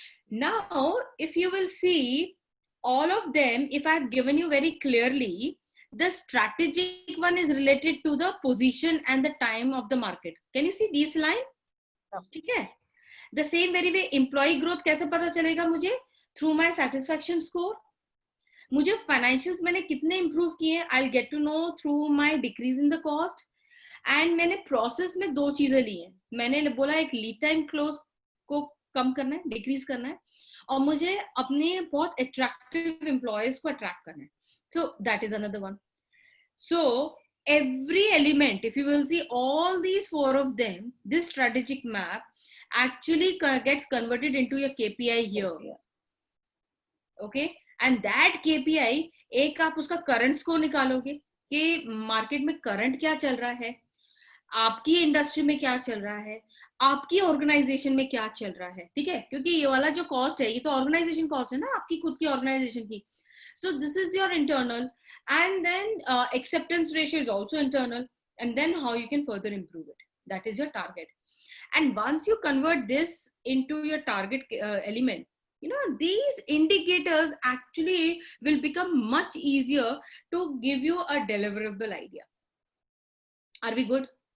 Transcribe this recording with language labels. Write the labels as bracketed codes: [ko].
[en] Now, if you will see all of them, if I've given you very clearly, the strategic one is related to the position and the time of the market. Can you see this line? [hi] ठीक है. [en] The same very way employee growth [hi] कैसे पता चलेगा मुझे? [en] Through my satisfaction score. [hi] मुझे financials मैंने कितने improve किए, [en] I will get to know through my decrease in the cost. [hi] And मैंने प्रोसेस में 2 चीजें ली हैं. मैंने बोला एक लीड टाइम क्लोज को कम करना है, डिक्रीज करना है, और मुझे अपने बहुत अट्रैक्टिव एम्प्लॉयज को अट्रैक्ट करना है. [en] So that is another one. So every element, if you will see all these 4 of them, this strategic map actually gets converted into your KPI here. Okay, and that KPI, [hi] एक आप उसका current score निकालोगे कि market में current क्या चल रहा है, आपकी इंडस्ट्री में क्या चल रहा है, आपकी ऑर्गेनाइजेशन में क्या चल रहा है. ठीक है, क्योंकि ये वाला जो कॉस्ट है ये तो ऑर्गेनाइजेशन कॉस्ट है ना, आपकी खुद की ऑर्गेनाइजेशन की. [en] So this is your internal, and then acceptance ratio is also internal, and then how you can further improve it. That is your target. And once you convert this into your target element, these indicators actually will become much easier to give you a deliverable idea. Are we good?